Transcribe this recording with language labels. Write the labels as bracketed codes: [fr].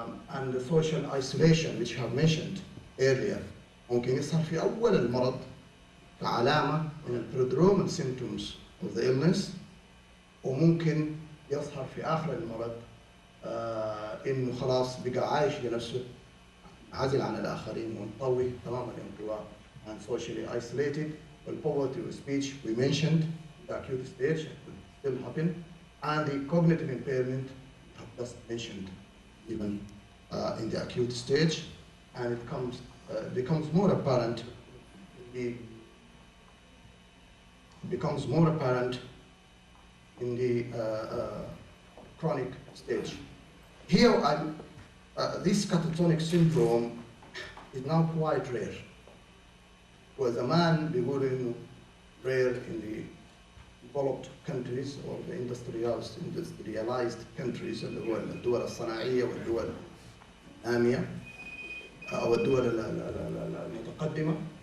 [en] And the social isolation which I have mentioned earlier [ar] ممكن يظهر في أول المرض كعلامة من البرودرومال [en] symptoms of the illness, [ar] وممكن يظهر في آخر المرض إنه خلاص بقى عايش لنفسه, عازل عن الآخرين, منطوي تماما الانطواء, [en] and socially isolated. Poverty of speech we mentioned, the acute stage could still happen, and the cognitive impairment I have just mentioned, even in the acute stage, and it becomes more apparent. Becomes more apparent in the chronic stage. Here, this catatonic syndrome is now quite rare. [ar] وزمان بيقولوا إنه [en] rare in the developed countries or the industrialized countries, [ar] اللي هو الدول الصناعية والدول النامية أو الدول المتقدمة.